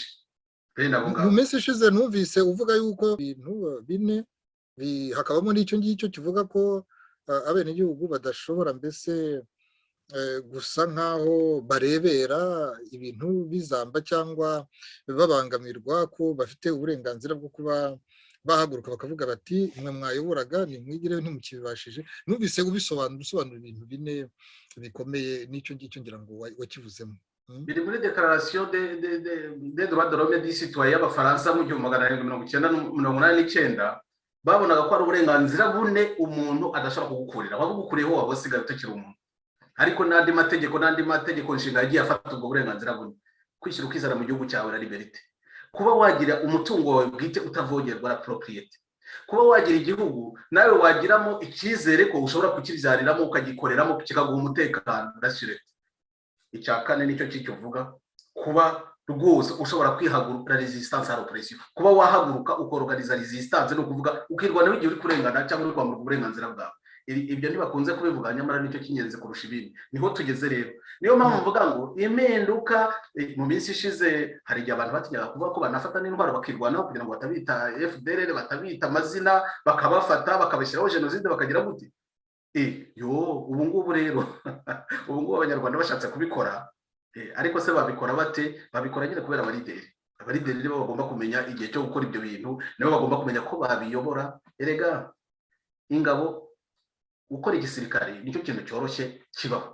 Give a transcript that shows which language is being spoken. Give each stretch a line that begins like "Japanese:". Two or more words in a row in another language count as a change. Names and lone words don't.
Kinyarwanda: mu minsi ishize numvise uvuga yuko ibintu bine hakabamo n'icyo ngicyo kivuga ko abenegihugu badashobora mbese gusa nkaho barebera ibintu bizamba cyangwa babangamirwa ko bafite uburenganzira bwo kuba bahaguruka bakavuga bati mwe mwayoboraga nimwigireho ntimukibibashije numvise ubisobanura ibintu bine bikomeye n'icyo ngicyo ngira ngo wakivuzemo biri muri
French: declaration des droits de l'homme et du citoyen
Kinyarwanda: y'abafaransa mu 1989 babonaga ko ari uburenganzira bune umuntu adashobora kugukurira wabugukuriyeho wabosigaye utakiri umuntu ariko n'andi mategeko nshinga yagiye afata ubwo burenganzira bune kwishyira ukizana mu gihugu cyawe na liberté kuba wagira umutungo wawe bwite utavogerwa na propriété kuba wagira igihugu nawe wagiramo icyizere ko ushobora kukibyariramo ukagikoreramo kikaguha umutekano rassuré icya kane nicyo kivuga kuba rwose ushobora kwihagurukira resistance
French: à l'oppression
Kinyarwanda: kuba wahaguruka ukorganiza resistance no kuvuga ukirwana igihe uri kurengana cyangwa uri kwambuka uburenganzira bwawe ibyo ntibakunze kubivuga nyamara nicyo kinyenze kurusha ibindi niho tugeze rero niyo mpamvu mvuga ngo impinduka mu minsi ishize hari igihe abantu batinyaga kuvuga ko banafata n'indwara bakirwanaho kugira ngo batabita FDLR batabita amazina bakabafata bakabashyiraho genocide bakagira gute ubu ngubu rero ubu ngubu abanyarwanda bashatse kubikora ariko se babikora bate babikora nyine kubera abarideri nibo bagomba kumenya igihe cyo gukora ibyo bintu nibo bagomba kumenya ko babiyobora erega ingabo gukora igisirikare nicyo kintu cyoroshye kibaho.